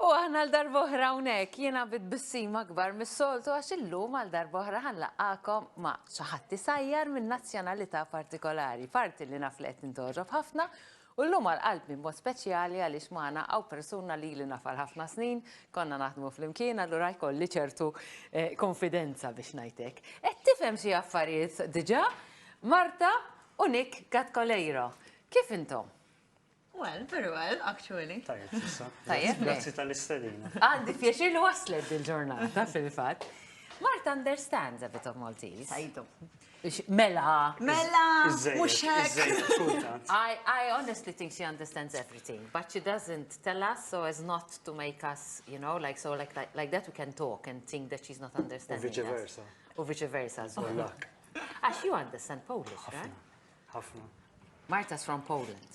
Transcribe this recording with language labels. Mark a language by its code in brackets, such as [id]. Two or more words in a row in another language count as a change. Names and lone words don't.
[mt] Wasalna l-darba oħra hawnhekk, jiena bit-bissim akbar mis-soltu għax illum għal-darba oħra ħanlaqgħakom ma' xi ħadd isajjar minn nazzjonalità partikolari, parti li naf li qed nintoġob ħafna, u llum għall-qalb mod speċjali għaliex magħna hawn persuna li nafal ħafna snin, konna naħdmu flimkien, allura jkolli ċertu konfidenza biex ngħidlek. Qed tifhem xi affarijiet diġà, Marta u Nick Gatkolejro. Kif intom? [en] Well, very well, actually. [mt] Tajjeb, issa. Tajjeb, Grazzi tal-istedina. Għandi pjaċir li waslet il-ġurnata fil-fatt. [en] Marta understands a bit of Maltese. [mt] Tajtu. Mela. Mux hekk. [en] I honestly think she understands everything, but she doesn't tell us so as not to make us, you know, like that we can talk and think that she's not understanding us. Vice versa. Or vice versa as well. Luck. You understand Polish, right? [mt] Ħafna. [en] Marta's from Poland.